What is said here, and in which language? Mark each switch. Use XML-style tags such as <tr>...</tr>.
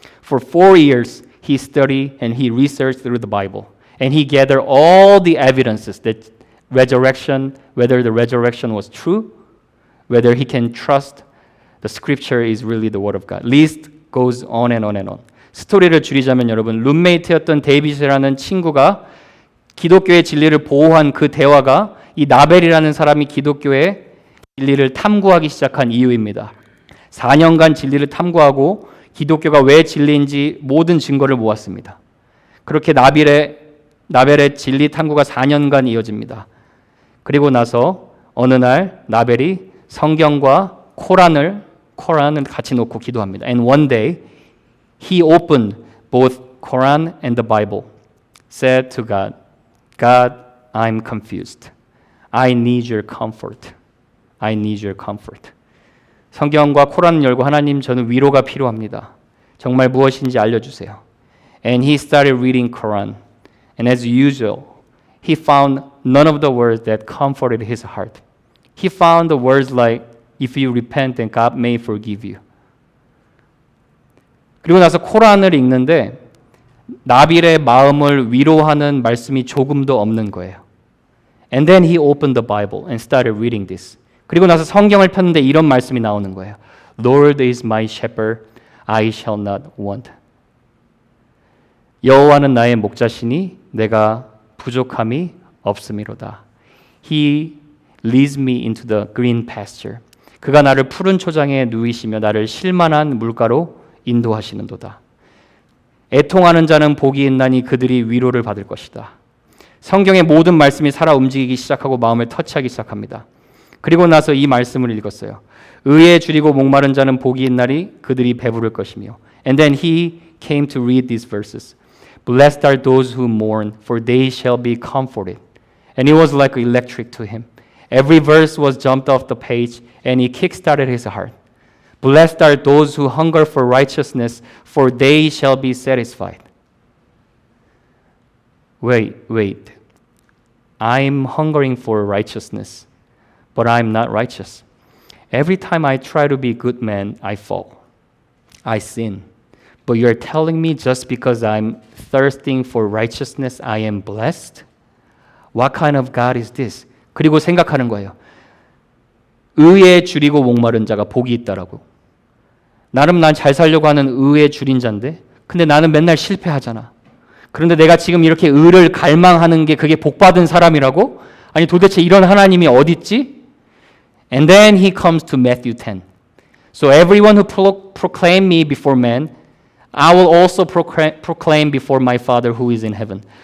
<en>For 4 years, he studied and he researched through the Bible, and he gathered all the evidences that whether the resurrection was true, whether he can trust the scripture is really the word of God. List goes on and on and on.</en> <ko>스토리를 줄이자면 여러분, 룸메이트였던 데이빗이라는 친구가 기독교의 진리를 보호한 그 대화가 이 나벨이라는 사람이 기독교의 진리를 탐구하기 시작한 이유입니다. 4년간 진리를 탐구하고 기독교가 왜 진리인지 모든 증거를 모았습니다. 그렇게 나벨의 진리 탐구가 4년간 이어집니다. 그리고 나서 어느 날 나벨이 성경과 코란을 같이 놓고 기도합니다.</ko> <en>And one day he opened both Quran and the Bible. Said to God, God, I'm confused. I need your comfort. I need your comfort.</en> <ko>성경과 코란을 열고 하나님 저는 위로가 필요합니다. 정말 무엇인지 알려주세요.</ko> <en>And he started reading Quran. And as usual, he found none of the words that comforted his heart. He found the words like, if you repent, then God may forgive you.</en> <ko>그리고 나서 코란을 읽는데 나빌의 마음을 위로하는 말씀이 조금도 없는 거예요.</ko> <en>And then he opened the Bible and started reading this.</en> <ko>그리고 나서 성경을 폈는데 이런 말씀이 나오는 거예요.</ko> <en>Lord is my shepherd, I shall not want.</en> <ko>여호와는 나의 목자시니 내가 부족함이 없음이로다.</ko> <en>He leads me into the green pasture.</en> <ko>그가 나를 푸른 초장에 누이시며 나를 쉴만한 물가로 인도하시는도다. 애통하는 자는 복이 있나니 그들이 위로를 받을 것이다. 성경의 모든 말씀이 살아 움직이기 시작하고 마음을 터치하기 시작합니다. 그리고 나서 이 말씀을 읽었어요. 의에 줄이고 목마른 자는 복이 있나니 그들이 배부를 것이며.</ko> <en>And then he came to read these verses. Blessed are those who mourn, for they shall be comforted. And it was like electric to him. Every verse was jumped off the page, and he kick-started his heart. Blessed are those who hunger for righteousness, for they shall be satisfied. Wait. I'm hungering for righteousness, but I'm not righteous. Every time I try to be a good man, I fall. I sin. But you're telling me just because I'm thirsting for righteousness, I am blessed? What kind of God is this?</en> <ko>그리고 생각하는 거예요. 의에 줄이고 목마른 자가 복이 있다라고. 나름 난 잘 살려고 하는 의에 줄인 자인데 근데 나는 맨날 실패하잖아. 그런데 내가 지금 이렇게 의를 갈망하는 게 그게 복받은 사람이라고? 아니 도대체 이런 하나님이 어디 있지?</ko> <en>And then he comes to Matthew 10. So everyone who proclaim me before men, I will also proclaim before my Father who is in heaven.</en>